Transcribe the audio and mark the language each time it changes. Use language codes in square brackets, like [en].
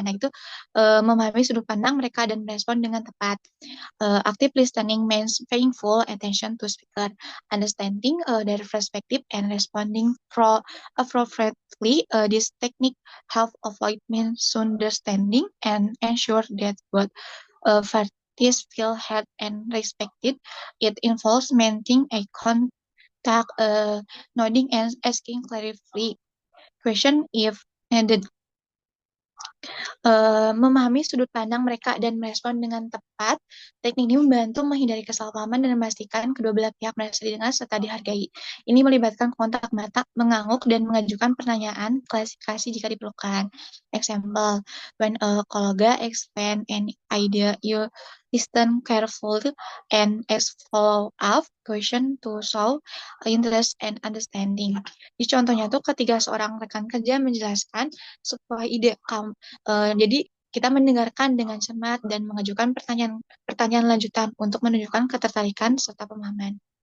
[id] Nah, itu memahami sudut pandang mereka dan merespon dengan tepat. [en] Active listening means paying full attention to speaker, understanding their perspective and responding appropriately. This technique help avoid misunderstanding and ensure that both parties feel heard and respected. It involves maintaining a contact, nodding and asking clarify question if needed. [id] Memahami sudut pandang mereka dan merespon dengan tepat. Teknik ini membantu menghindari kesalahpahaman dan memastikan kedua belah pihak merasa didengar serta dihargai. Ini melibatkan kontak mata, mengangguk, dan mengajukan pertanyaan klasifikasi jika diperlukan. [en] Example, when a colleague explain an idea, you listen carefully and ask follow-up question to show interest and understanding. [id] Di contohnya tuh ketika seorang rekan kerja menjelaskan sebuah ide kamu. Jadi kita mendengarkan dengan cermat dan mengajukan pertanyaan lanjutan untuk menunjukkan ketertarikan serta pemahaman.